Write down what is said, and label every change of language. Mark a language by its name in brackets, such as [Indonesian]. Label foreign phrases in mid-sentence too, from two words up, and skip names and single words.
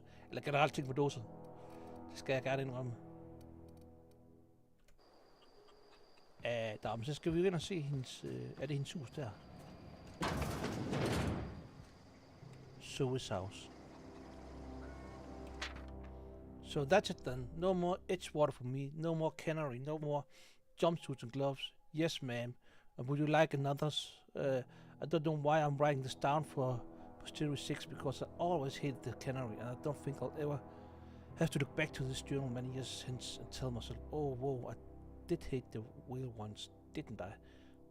[Danish] Eller generelt ting på dåser. Det skal jeg gerne indrømme. Men så skal vi jo ind og se hendes... er det hendes hus der? [English] Zoe's house. So that's it then. No more Edgewater for me. No more cannery. No more jumpsuits and gloves. Yes, ma'am. Would you like another's? I don't know why I'm writing this down for Posterity 6 because I always hated the cannery and I don't think I'll ever have to look back to this journal many years hence and tell myself, oh, whoa, I did hate the whale once, didn't I?